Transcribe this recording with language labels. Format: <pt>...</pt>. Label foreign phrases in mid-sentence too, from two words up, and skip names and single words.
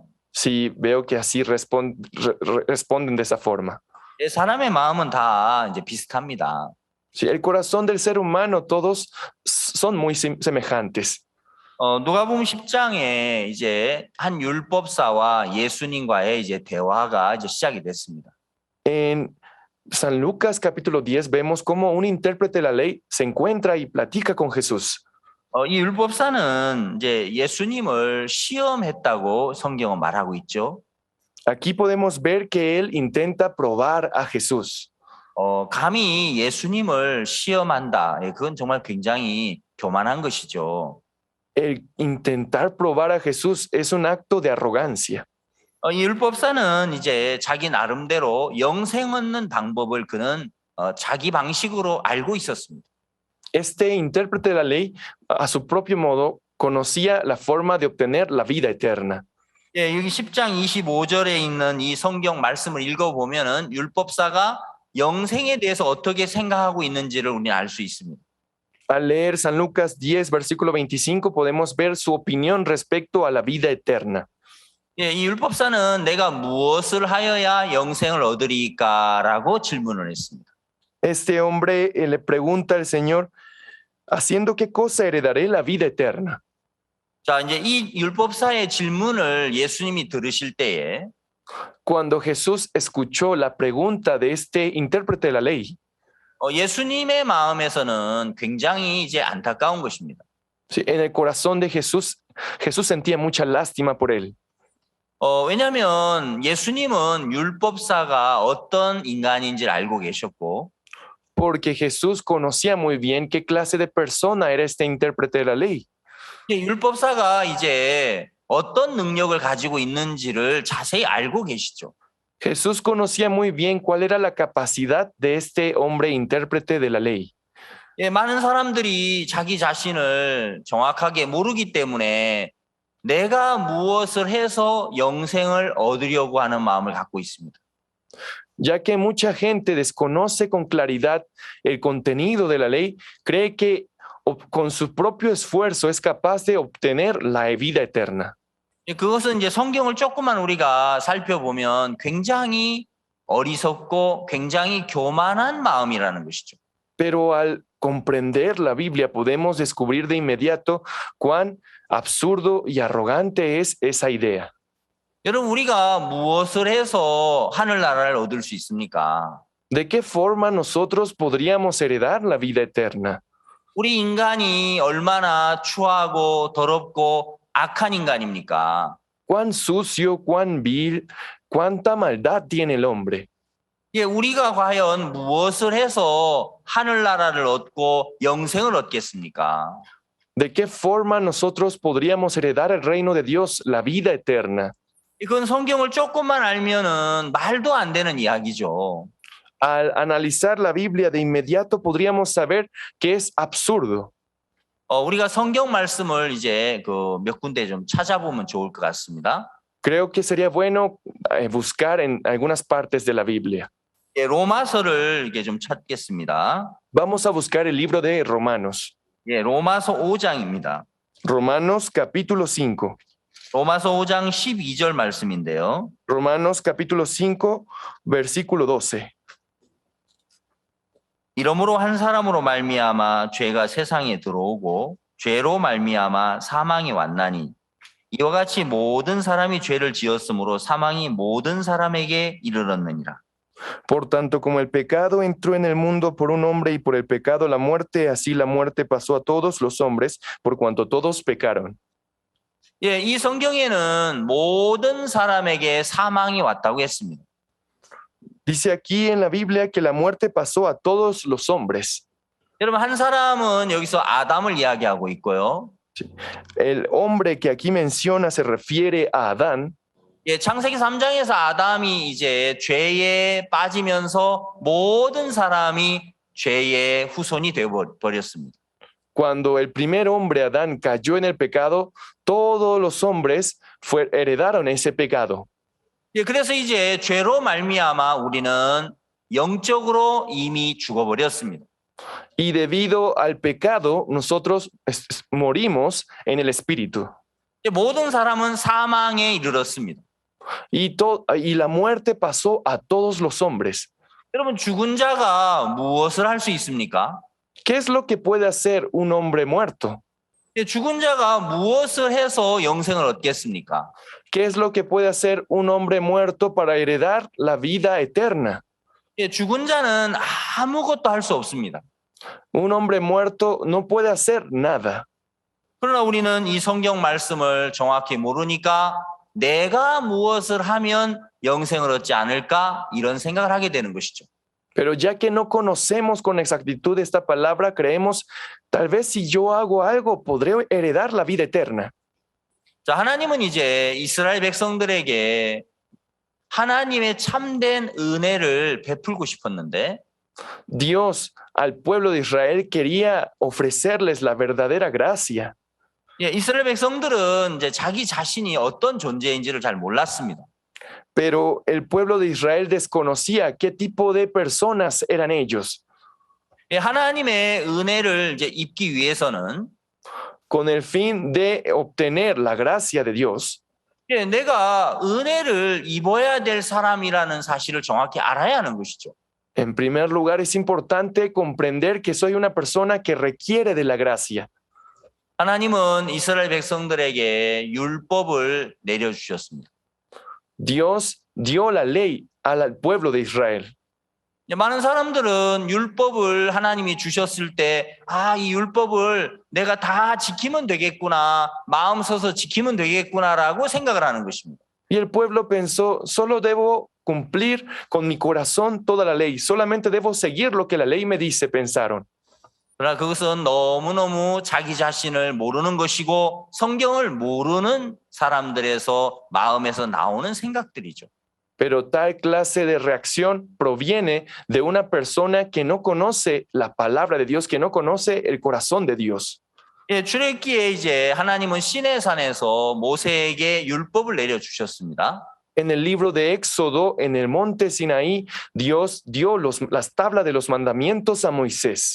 <es>Sí, veo que así responden de esa forma.</es> <ko>예, 사람의 마음은 다 이제 비슷합니다.</ko> <es>Sí, el corazón del ser humano, todos son muy semejantes.</es> <ko>누가복음 10장에 이제 한 율법사와 예수님과의 이제 대화가 이제 시작이 됐습니다.</ko> <es>En San Lucas capítulo 10 vemos cómo un intérprete de la ley se encuentra y platica con Jesús.</es> <ko>이 율법사는 이제 예수님을 시험했다고 성경은 말하고 있죠.</ko> <es>Aquí podemos ver que él intenta probar a Jesús.</es> <ko>감히 예수님을 시험한다. 예, 그건 정말 굉장히 교만한 것이죠.</ko> <es>El intentar probar a Jesús es un acto de arrogancia.</es> <ko>이 율법사는 이제 자기 나름대로 영생 얻는 방법을 그는 자기 방식으로 알고 있었습니다.</ko> <es>Este intérprete de la ley, a su propio modo, conocía la forma de obtener la vida eterna.</es> <ko>예, 여기 10장 25절에 있는 이 성경 말씀을 읽어보면은 율법사가 영생에 대해서 어떻게 생각하고 있는지를 우리는 알 수 있습니다.</ko> <es>Al leer San Lucas 10, versículo 25, podemos ver su opinión respecto a la vida eterna.</es> <ko>예, 이 율법사는 내가 무엇을 하여야 영생을 얻으리까라고 질문을 했습니다.</ko> <es>Este hombre le pregunta al Señor, ¿haciendo qué cosa heredaré la vida eterna?</es> <ko>자, 이제 이 율법사의 질문을 예수님이 들으실 때에</ko> <es>Cuando Jesús escuchó la pregunta de este intérprete de la ley,</es> <ko>예수님의 마음에서는 굉장히 이제 안타까운 것입니다.</ko> <es>sí, en el corazón de Jesús, Jesús sentía mucha lástima por él.</es> <ko>왜냐하면 예수님은 율법사가 어떤 인간인지를 알고 계셨고</ko> <es>Porque Jesús conocía muy bien qué clase de persona era este intérprete de la ley.</es> <ko>율법사가 이제 어떤 능력을 가지고 있는지를 자세히 알고 계시죠.</ko> <es>Jesús conocía muy bien cuál era la capacidad de este hombre intérprete de la ley.</es> <ko>예, 많은 사람들이 자기 자신을 정확하게 모르기 때문에 내가 무엇을 해서 영생을 얻으려고 하는 마음을 갖고 있습니다.</ko> <es>Ya que mucha gente desconoce con claridad el contenido de la ley, cree que con su propio esfuerzo es capaz de obtener la vida eterna.</es> <ko>그것은 이제 성경을 조금만 우리가 살펴보면 굉장히 어리석고 굉장히 교만한 마음이라는 것이죠.</ko> <es>Pero al comprender la Biblia podemos descubrir de inmediato cuán absurdo y arrogante es esa idea.</es> <ko>여러분, 우리가 무엇을 해서 하늘나라를 얻을 수 있습니까?</ko> <es>¿De qué forma nosotros podríamos heredar la vida eterna?</es> <ko>우리 인간이 얼마나 추하고 더럽고 악한 인간입니까?</ko> <es>Cuán sucio, cuán vil, cuánta maldad tiene el hombre.</es> <ko>예, 우리가 과연 무엇을 해서 하늘나라를 얻고 영생을 얻겠습니까?</ko> <es>¿De qué forma nosotros podríamos heredar el reino de Dios, la vida eterna?</es> <ko>이건 성경을 조금만 알면은 말도 안 되는 이야기죠.</ko> <es>Al analizar la Biblia de inmediato podríamos saber que es absurdo.</es> <ko>우리가 성경 말씀을 이제 그 몇 군데 좀 찾아보면 좋을 것 같습니다.</ko> <es>Creo que sería bueno buscar en algunas partes de la Biblia.</es> <ko>예, 로마서를 이게 좀 찾겠습니다.</ko> <es>Vamos a buscar el libro de Romanos.</es> <ko>예, 로마서 5장입니다.</ko> <es>Romanos capítulo 5.</es> <ko>로마서 5장 12절 말씀인데요.</ko> <es>Romanos capítulo 5, versículo 12.</es> <ko>이러므로 한 사람으로 말미암아 죄가 세상에 들어오고 죄로 말미암아 사망이 왔나니 이와 같이 모든 사람이 죄를 지었으므로 사망이 모든 사람에게 이르렀느니라.</ko> <es>Por tanto, como el pecado entró en el mundo por un hombre y por el pecado la muerte, así la muerte pasó a todos los hombres por cuanto todos pecaron.</es> <ko>예, 이 성경에는 모든 사람에게 사망이 왔다고 했습니다.</ko> <es>Dice aquí en la Biblia que la muerte pasó a todos los hombres.</es> <ko>여러분, 한 사람은 여기서 아담을 이야기하고 있고요.</ko> <es>El hombre que aquí menciona se refiere a Adán.</es> <ko>예, 창세기 3장에서 아담이 이제 죄에 빠지면서 모든 사람이 죄의 후손이 되어 버렸습니다.</ko> <es>Cuando el primer hombre, Adán, cayó en el pecado, todos los hombres heredaron ese pecado.</es> <ko>예, 그래서 이제 죄로 말미암아 우리는 영적으로 이미 죽어버렸습니다.</ko> <es>Y debido al pecado, nosotros morimos en el espíritu.</es> <ko>모든 사람은 사망에 이르렀습니다.</ko> <es>Y la muerte pasó a todos los hombres.</es> <ko>여러분, 죽은 자가 무엇을 할 수 있습니까?</ko> <es>¿Qué es lo que puede hacer un hombre muerto?</es> <ko>예, 죽은 자가 무엇을 해서 영생을 얻겠습니까?</ko> <es>¿Qué es lo que puede hacer un hombre muerto para heredar la vida eterna?</es> <ko>예, 죽은 자는 아무것도 할 수 없습니다.</ko> <es>Un hombre muerto no puede hacer nada.</es> <ko>그러나 우리는 이 성경 말씀을 정확히 모르니까 내가 무엇을 하면 영생을 얻지 않을까 이런 생각을 하게 되는 것이죠.</ko> <es>Pero ya que no conocemos con exactitud esta palabra, creemos, tal vez si yo hago algo, podré heredar la vida eterna.</es> <ko>자, 하나님은 이제 이스라엘 백성들에게 하나님의 참된 은혜를 베풀고 싶었는데</ko> <es>Dios al pueblo de Israel quería ofrecerles la verdadera gracia.</es> <ko>예, 이스라엘 백성들은 이제 자기 자신이 어떤 존재인지를 잘 몰랐습니다.</ko> <es>Pero el pueblo de Israel desconocía qué tipo de personas eran ellos.</es> <ko>예, 하나님의 은혜를 이제 입기 위해서는</ko> <es>Con el fin de obtener la gracia de Dios,</es> <ko>예, 내가 은혜를 입어야 될 사람이라는 사실을 정확히 알아야 하는 것이죠.</ko> <es>en primer lugar es importante comprender que soy una persona que requiere de la gracia.</es> <ko>하나님은 이스라엘 백성들에게 율법을 내려주셨습니다.</ko> <es>Dios dio la ley al pueblo de Israel.</es> <ko>많은 사람들은 율법을 하나님이 주셨을 때, 이 율법을 내가 다 지키면 되겠구나, 마음 써서 지키면 되겠구나라고 생각을 하는 것입니다.</ko> <es>Y el pueblo pensó, solo debo cumplir con mi corazón toda la ley, solamente debo seguir lo que la ley me dice, pensaron.</es> <ko>그러나 그것은 너무너무 자기 자신을 모르는 것이고 성경을 모르는 사람들에서 마음에서 나오는 생각들이죠.</ko> <es>Pero tal clase de reacción proviene de una persona que no conoce la palabra de Dios, que no conoce el corazón de Dios.</es> <ko>예, 출애굽기에 이제 하나님은 시내산에서 모세에게 율법을 내려 주셨습니다.</ko> <es>En el libro de Éxodo, en el monte Sinaí, Dios dio las tablas de los mandamientos a Moisés.</es>